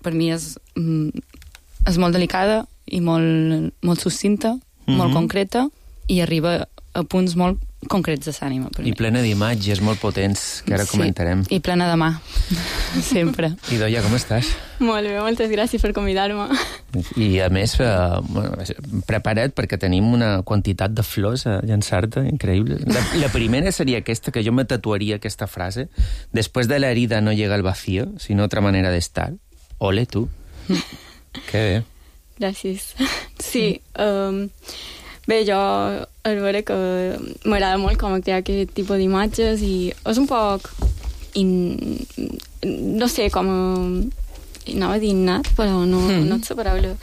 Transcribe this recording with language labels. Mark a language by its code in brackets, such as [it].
[ca] Per mi és molt delicada i molt, molt succinta, molt concreta, i arriba a punts molt concrets de l'ànima. I plena d'imatges, molt potents, que ara comentarem. I plena de mà, sempre. Idoia, com estàs? Molt bé, moltes gràcies per convidar-me. I a més, prepara't, perquè tenim una quantitat de flors a llançar-te, increïble. La primera seria aquesta, que jo me tatuaria aquesta frase: [es] después de la herida no llega el vacío, sinó otra manera de estar. [ca] Ole, tu. Que bé. Gràcies. Sí, bé, jo, al veure que m'agrada molt com crear aquest tipus d'imatges, i és un poc, no sé, com anava a dir innat, però no és la paraula.